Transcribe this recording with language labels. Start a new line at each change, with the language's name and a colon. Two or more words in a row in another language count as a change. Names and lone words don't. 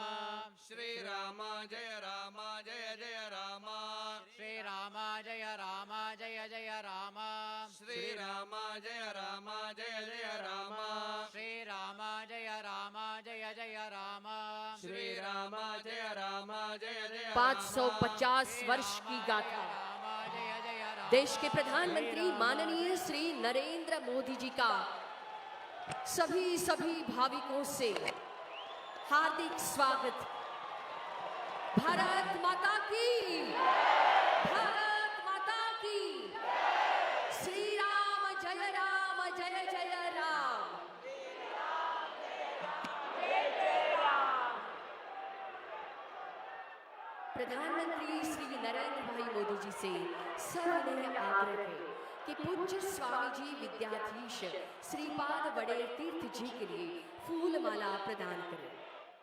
Hindi: श्री राम जय जय राम श्री राम जय राम जय जय राम श्री राम जय जय राम श्री राम जय राम जय जय राम श्री राम जय जय 550 वर्ष की गाथा देश के प्रधानमंत्री माननीय श्री नरेंद्र मोदी जी का सभी भाविकों से हार्दिक स्वागत भारत माता की श्री राम जय जय राम प्रधानमंत्री श्री नरेंद्र भाई मोदी जी से सविनय आग्रह है कि पूज्य स्वामी जी विद्याधीश श्रीपाद वडेर तीर्थ जी के लिए फूल माला प्रदान करें